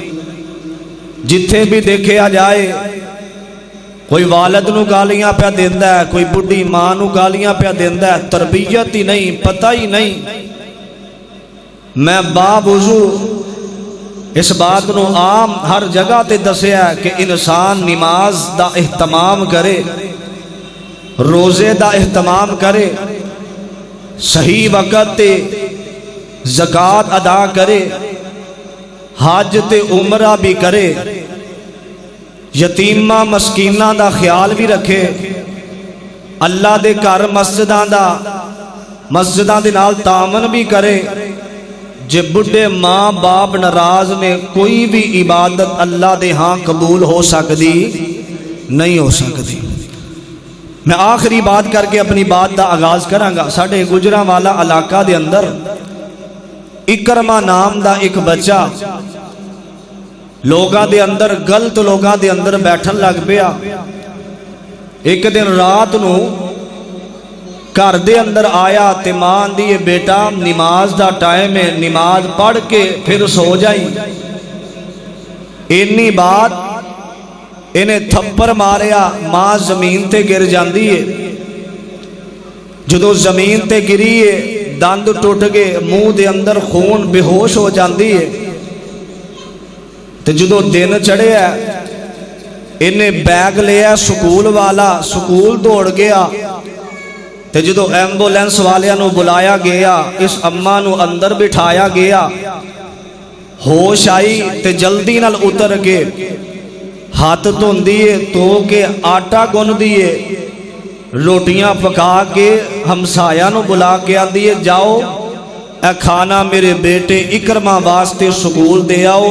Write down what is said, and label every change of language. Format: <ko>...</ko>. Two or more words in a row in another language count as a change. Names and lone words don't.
<pa>جتھے بھی دیکھے آ جائے کوئی والد نو گالیاں پہ دیندا ہے، کوئی بڑھی ماں نو گالیاں پہ دیندا ہے، تربیت ہی نہیں، پتہ ہی نہیں۔ میں باوضو اس بات نو عام ہر جگہ تے دسیا ہے کہ انسان نماز دا اہتمام کرے، روزے دا اہتمام کرے، صحیح وقت تے زکوٰۃ ادا کرے، حج تے عمرہ بھی کرے، یتیمہ مسکینہ دا خیال بھی رکھے، اللہ دے گھر مسجداں دے نال تعاون بھی کرے۔ جے بڑھے ماں باپ ناراض نے کوئی بھی عبادت اللہ دے ہاں قبول ہو سکتی نہیں ہو سکتی۔ میں آخری بات کر کے اپنی بات دا آغاز کراں گا۔ ساڈے گجرانوالا علاقہ دے اندر اکرمہ نام دا ایک بچہ لوگاں دے اندر غلط لوگاں دے اندر بیٹھن لگ پیا۔ ایک دن رات نو گھر دے اندر آیا تے ماں دی بیٹا نماز دا ٹائم ہے، نماز پڑھ کے پھر سو جائی۔ اینی بات انہیں تھپڑ ماریا، ماں زمین تے گر جاندی ہے۔ جدو زمین تے گری ہے دند ٹوٹ گئے، منہ دے اندر خون بے ہوش ہو جاندی ہے۔ تے جدو دن چڑھے ہے انہیں بیگ لیا سکول والا، سکول دوڑ گیا۔ تے جدو ایمبولینس والیاں نو بلایا گیا، اس اماں نو اندر بٹھایا گیا، ہوش آئی تے جلدی نال اتر کے ہاتھ دھون دیے، تو کے آٹا گن دیے، روٹیاں پکا کے ہمسایہ نو بلا کے آندیے جاؤ اے کھانا میرے بیٹے اکرمہ واسطے سکول دے آؤ۔</pa>